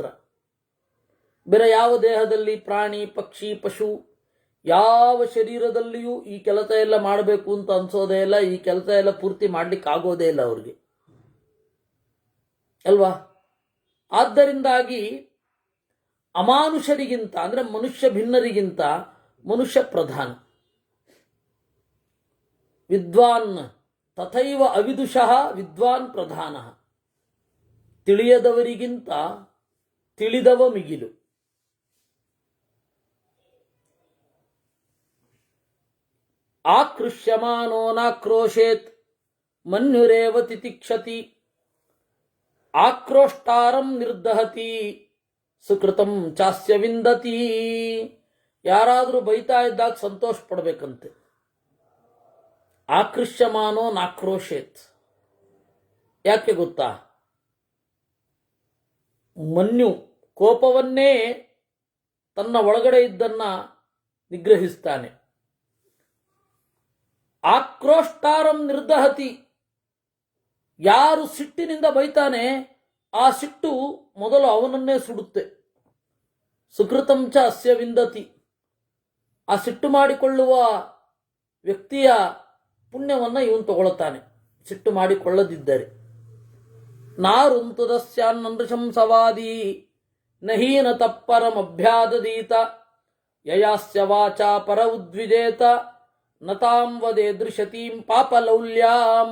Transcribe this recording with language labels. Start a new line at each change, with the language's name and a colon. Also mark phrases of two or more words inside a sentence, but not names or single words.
Kannada: ಬೇರೆ ಯಾವ ದೇಹದಲ್ಲಿ, ಪ್ರಾಣಿ, ಪಕ್ಷಿ, ಪಶು ಯಾವ ಶರೀರದಲ್ಲಿಯೂ ಈ ಕೆಲಸ ಎಲ್ಲ ಮಾಡಬೇಕು ಅಂತ ಅನ್ಸೋದೇ ಇಲ್ಲ. ಈ ಕೆಲಸ ಎಲ್ಲ ಪೂರ್ತಿ ಮಾಡ್ಲಿಕ್ಕೆ ಆಗೋದೇ ಇಲ್ಲ ಅವ್ರಿಗೆ ಅಲ್ವಾ? ಆದ್ದರಿಂದಾಗಿ ಅಮಾನುಷರಿಗಿಂತ, ಅಂದ್ರೆ ಮನುಷ್ಯ ಭಿನ್ನರಿಗಿಂತ ಮನುಷ್ಯ ಪ್ರಧಾನ.
Sanskrit: ವಿದ್ವಾನ್ ತಥೈವ ಅವಿದುಷಃ ವಿದ್ವಾನ್ ಪ್ರಧಾನ.
Kannada: ತಿಳಿಯದವರಿಗಿಂತ ತಿಳಿದವ ಮಿಗಿಲು.
Sanskrit: ಆಕೃಷ್ಯಮಾನೋ ನಾಕ್ರೋಶೇತ್ ಮನ್ಯುರೇವ ತಿತಿಕ್ಷತಿ. ಆಕ್ರೋಷ್ಟಾರಂ ನಿರ್ದಹತಿ ಸುಕೃತಂ ಚಾಸ್ಯ ವಿಂದತಿ.
Kannada: ಯಾರಾದರೂ ಬೈತಾ ಇದ್ದಾಗ ಸಂತೋಷ ಪಡಬೇಕಂತೆ.
Sanskrit: ಆಕೃಷ್ಯಮಾನೋ ನಾಕ್ರೋಶೇತ್.
Kannada: ಯಾಕೆ ಗೊತ್ತಾ? ಮನ್ಯು ಕೋಪವನ್ನೇ ತನ್ನ ಒಳಗಡೆ ಇದ್ದನ್ನ ನಿಗ್ರಹಿಸ್ತಾನೆ.
Sanskrit: ಆಕ್ರೋಷ್ಟಾರಂ ನಿರ್ದಹತಿ.
Kannada: ಯಾರು ಸಿಟ್ಟಿನಿಂದ ಬೈತಾನೆ ಆ ಸಿಟ್ಟು ಮೊದಲು ಅವನನ್ನೇ ಸುಡುತ್ತೆ.
Sanskrit: ಸುಕೃತಂ ಚ ಅಸ್ಯ ವಿಂದತಿ.
Kannada: ಆ ಸಿಟ್ಟು ಮಾಡಿಕೊಳ್ಳುವ ವ್ಯಕ್ತಿಯ ಪುಣ್ಯವನ್ನು ಇವನು ತಗೊಳ್ತಾನೆ, ಸಿಟ್ಟು ಮಾಡಿಕೊಳ್ಳದಿದ್ದರೆ.
Sanskrit: ನಾರುಂತುದಸ್ಯಾನ್ನೃಶಂಸವಾದಿ ನಹೀನ ತಪ್ಪರಮಭ್ಯಾದದೀತ. ಯಯಾಸ್ಯ ವಾಚಾ ಪರ ಉದ್ವಿಜೇತ ನತಾಂ ವದೇ ದೃಶತೀಂ ಪಾಪಲೌಲ್ಯಾಂ.